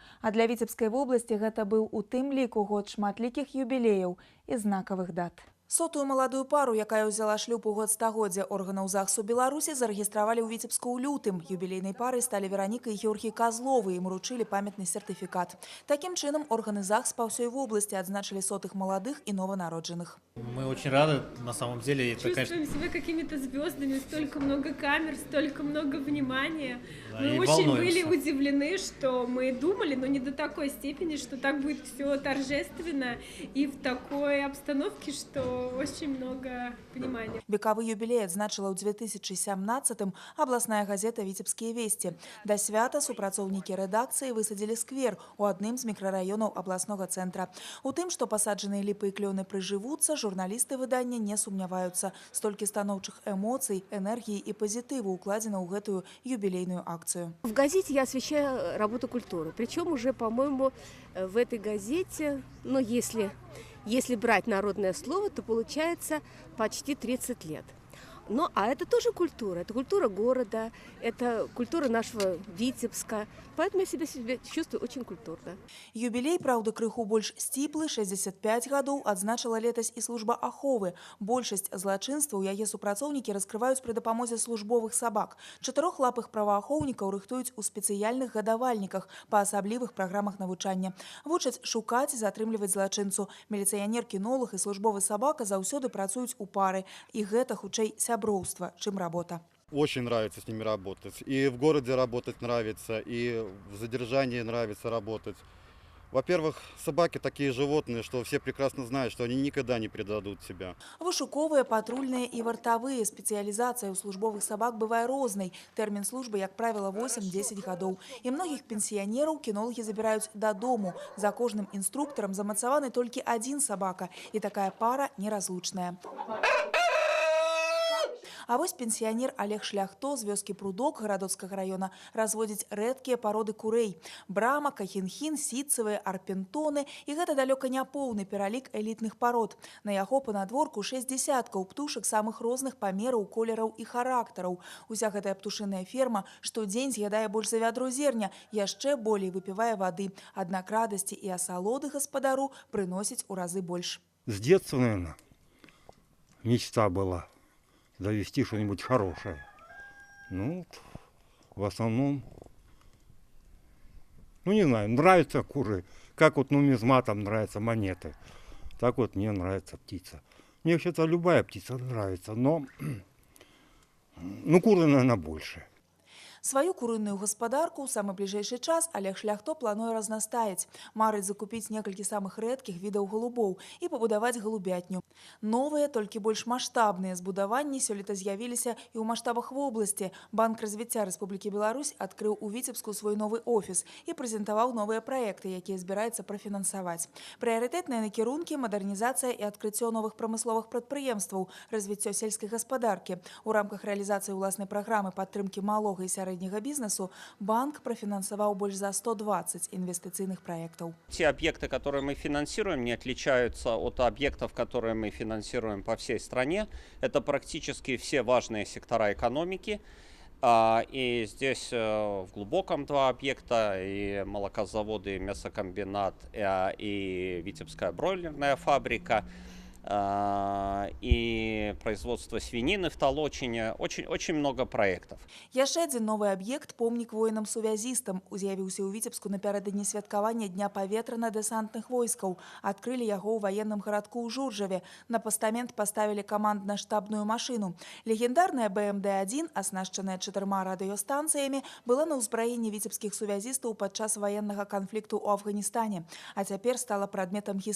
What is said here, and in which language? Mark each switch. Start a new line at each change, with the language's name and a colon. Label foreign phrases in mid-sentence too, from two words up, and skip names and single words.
Belarusian: А для Віцебскай вобласці гэта быў у тым ліку год шматлікіх юбілеяў і знакавых дат. Сотую маладую пару, якая ўзяла шлюб у год стагоддзя органаў ЗАГСу Беларусі, зарэгістравалі ў Віцебску ў лютым. Юбілейнай парай сталі Вераніка і Георгій Казловы, ім уручылі памятны сертыфікат. Такім чынам органы ЗАГС па ўсёй вобласці адзначылі сотых маладых і нованароджаных.
Russian: Мы очень рады, на самом деле. Чувствуем себя какими-то звездами, столько много камер, столько много внимания. Да, мы очень были удивлены, что мы думали, но не до такой степени, что так будет все торжественно и в такой обстановке, что очень много внимания.
Belarusian: Векавы юбілей адзначыла ў 2017-м абласная газета «Віцебскія весці». Да свята супрацоўнікі рэдакцыі высадзілі сквер у адным з мікрараёнаў абласнога цэнтра. У тым, што пасаджаныя ліпы і клёны прыжывуцца, журналісты выдання не сумняваюцца. Столькі станоўчых эмоцый,
Russian: энергии и позитива укладено в эту юбилейную акцию. В газете я освещаю работу культуры. Причем уже, по-моему, в этой газете, ну, если брать народное слово, то получается почти 30 лет. Ну, а это тоже культура. Это культура города, это культура нашего Витебска. Поэтому я себя чувствую очень культурно. Юбилей, правда,
Belarusian: крыху больш сціплы, 65 гадоў, адзначыла летась і служба аховы. Большасць злачынстваў яе супрацоўнікі раскрываюць пры дапамозе службовых сабак. Чатырохлапых праваахоўнікаў рыхтуюць у спецыяльных гадавальніках па асаблівых праграмах навучання. Вучаць шукаць і затрымліваць злачынцу. Міліцыянер, кінолог і службовы сабака заўсёды працуюць у пары. І гэта хутчэй сяброўства, чым работа.
Russian: Очень нравится с ними работать. И в городе работать нравится, и в задержании нравится работать. Во-первых, собаки такие животные, что все прекрасно знают, что они никогда не предадут себя. Вышуковые, патрульные и вартовые. Специализация у службовых собак бывает розной. Термин службы, как правило, 8-10 годов. И многих пенсионеров кинологи забирают до дому. За каждым инструктором замацаваны только один собака. И такая пара неразлучная.
Belarusian: А вось пенсионер Олег Шляхто з вёскі Прудок Гарадоцкага района разводзіць рэдкія пароды курэй. Брама, кахінхін, сітцевыя, арпентоны. І гэта далёка не поўны пералік элітных парод. На яго панадворку 6 десяткаў птушак самых розных памераў, колераў і характараў. Уся гэтая птушыная ферма штодзень з'ядае больш за вядро зерня, яшчэ болей выпівае вады. Аднак радасці і асалоды гаспадару прыносіць у разы больш.
Russian: С детства, наверное, мечта была завести что-нибудь хорошее. Ну, в основном, ну не знаю, нравятся куры. Как вот нумизматам нравятся монеты, так вот мне нравится птица. Мне вообще-то любая птица нравится, но ну, куры, наверное, больше.
Belarusian: Сваю курыную гаспадарку ў самы бліжэйшы час Олег Шляхто плануе разнастаіць. Марыць закупіць некалькі самых рэдкіх відаў голубоў і пабудаваць голубятню. Новыя, толькі больш маштабныя збудаванні сёлета з'явіліся і ў маштабах вобласці. Банк развіцця Рэспублікі Беларусь адкрыў у Віцебску свой новы офіс і прэзентаваў новыя праекты, якія збіраецца прафінансаваць. Прыярытэтныя накірункі, мадэрнізацыя і адкрыццё новых прамысловых прадпрыемстваў, развіццё сельскай гаспадаркі. У рамках рэалізацыі ўласнай праграмы падтрымкі малога і сярэдняга бизнесу банк
Russian: профинансовал больше за 120 инвестиционных проектов. Те объекты, которые мы финансируем, не отличаются от объектов, которые мы финансируем по всей стране. Это практически все важные сектора экономики. И здесь в Глубоком 2 объекта, и молокозаводы, и мясокомбинат, и Витебская бройлерная фабрика, и производство свинины в Толочине. Очень много проектов.
Belarusian: Яшчэ адзін новы аб'ект, помнік воінам-сувязістам, з'явіўся ў Віцебску напярэдадні святкавання Дня паветрана-дэсантных войскаў. Адкрылі яго ў ваенным гарадку ў Журжаве. На пастамент паставілі камандна-штабную машыну. Легендарная БМД-1, аснашчаная 4 радыёстанцыямі, была на ўзбраенні віцебскіх сувязістаў падчас ваеннага канфлікту ў Афганістане, а цяпер стала прадметам гістарычным.